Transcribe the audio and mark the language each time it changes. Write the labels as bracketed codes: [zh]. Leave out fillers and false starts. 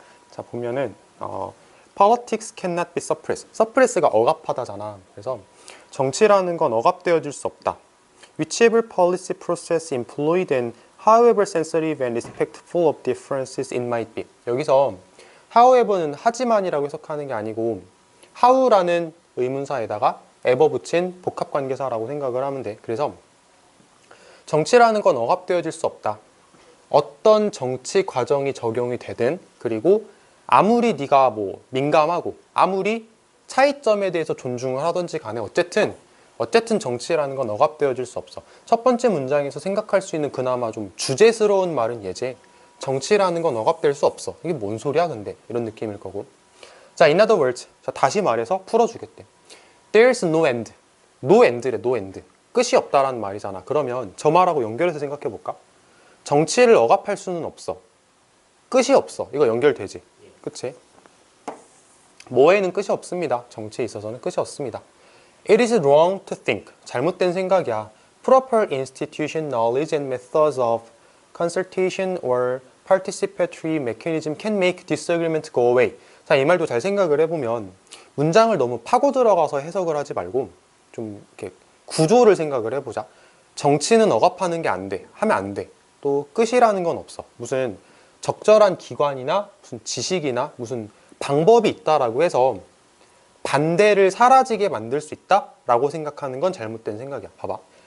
[ko] 자, 보면은 [en] Politics cannot be suppressed. [ko] suppress가 억압하다잖아. 그래서 정치라는 건 억압되어질 수 없다. [en] Whichever policy process employed and however sensitive and respectful of differences it might be. [ko] 여기서 however는 하지만이라고 해석하는 게 아니고 how라는 의문사에다가 ever 붙인 복합관계사라고 생각을 하면 돼. 그래서 정치라는 건 억압되어질 수 없다. 어떤 정치 과정이 적용이 되든, 그리고 아무리 네가 뭐 민감하고 아무리 차이점에 대해서 존중을 하든지 간에 어쨌든 정치라는 건 억압되어질 수 없어. 첫 번째 문장에서 생각할 수 있는 그나마 좀 주제스러운 말은 예제. 정치라는 건 억압될 수 없어. 이게 뭔 소리야 근데? 이런 느낌일 거고. 자, [en] in other words. [ko] 자, 다시 말해서 풀어주겠대. [en] There's no end. No end래, no end. [ko] 끝이 없다라는 말이잖아. 그러면 저 말하고 연결해서 생각해 볼까? 정치를 억압할 수는 없어. 끝이 없어. 이거 연결되지? 그치? 뭐에는 끝이 없습니다. 정치에 있어서는 끝이 없습니다. [en] It is wrong to think. [ko] 잘못된 생각이야. [en] Proper institution knowledge and methods of consultation or participatory mechanism can make disagreement go away. [ko] 자, 이 말도 잘 생각을 해보면 문장을 너무 파고 들어가서 해석을 하지 말고 좀 이렇게 구조를 생각을 해보자. 정치는 억압하는 게 안 돼. 하면 안 돼. 또 끝이라는 건 없어. 무슨 적절한 기관이나 무슨 지식이나 무슨 방법이 있다라고 해서 반대를 사라지게 만들 수 있다라고 생각하는 건 잘못된 생각이야. 봐봐.